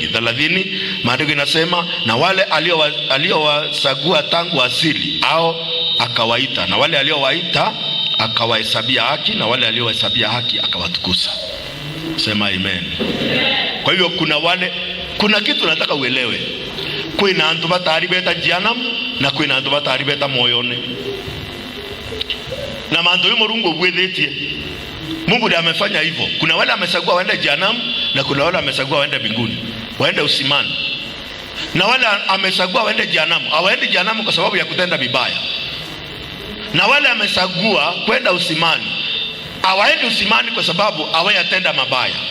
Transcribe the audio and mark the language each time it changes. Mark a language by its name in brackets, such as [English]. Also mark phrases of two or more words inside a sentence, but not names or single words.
[Swahili] 30, maandiko inasema na wale aliowasagua tangu asili au akawaita, na wale aliowaita akawahesabia haki, na wale aliowahesabia haki akawatukuza. Sema amen. Kwa hivyo kuna kitu nataka uelewe. [Meru] Kuna antu batari beta jehanamu na kuna antu batari beta moyone. Na manto yumo rungo bwethetie. [Swahili] Mungu ndiye amefanya hivyo. Kuna wale amesagua waende jehanamu na kuna wale amesagua waende mbinguni, waende usimani. Na wale amesagua waende jehanamu, hawaendi jehanamu kwa sababu ya kutenda vibaya. Na wale amesagua kwenda usimani, hawaendi usimani kwa sababu hawayatenda mabaya.